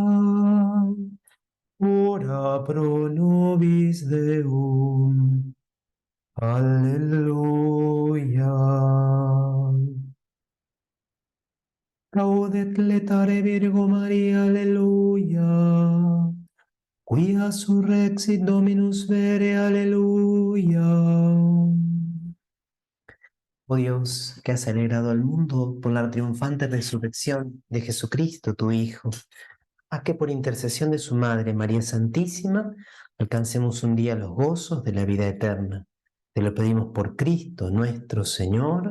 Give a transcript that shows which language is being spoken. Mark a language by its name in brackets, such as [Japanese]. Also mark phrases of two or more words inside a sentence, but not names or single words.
[Latin] Ora pro nobis Deum, Alleluia. Gaudet letare Virgo Maria, Alleluia. Quia surrexit Dominus vere, Alleluia. [Spanish] Oh Dios, que has alegrado al mundo por la triunfante resurrección de Jesucristo, tu Hijo, haz que por intercesión de su Madre, María Santísima, alcancemos un día los gozos de la vida eterna. Te lo pedimos por Cristo nuestro Señor.